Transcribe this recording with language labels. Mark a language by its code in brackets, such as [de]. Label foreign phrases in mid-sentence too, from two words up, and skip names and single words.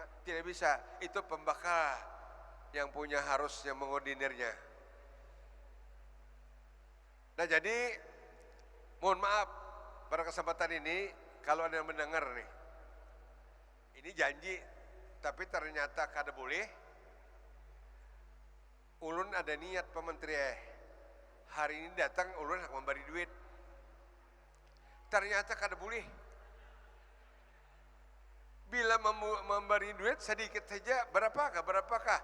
[id] Tidak bisa, itu pembakar yang punya harus yang mengordinirnya. [bjn] Nah jadi, mohon maaf pada kesempatan ini, kalau ada yang mendengar nih, ini janji, tapi ternyata kada boleh, ulun ada niat Pak Menteri, hari ini datang ulun nak memberi duit, ternyata kada boleh. [id] Bila memberi duit sedikit saja, berapakah?